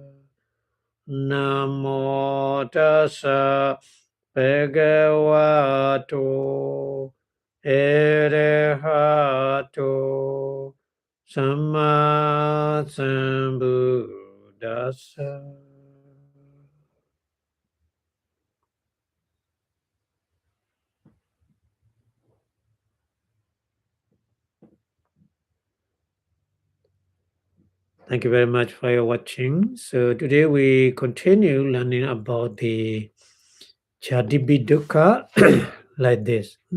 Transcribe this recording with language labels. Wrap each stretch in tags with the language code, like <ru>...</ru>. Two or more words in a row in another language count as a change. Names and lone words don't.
<pi>Namo Tassa Bhagavato Arahato Samma Sambuddhassa.</pi> <en>Thank you very much for your watching. So today we continue learning about the Jati Dukkha like this.</en>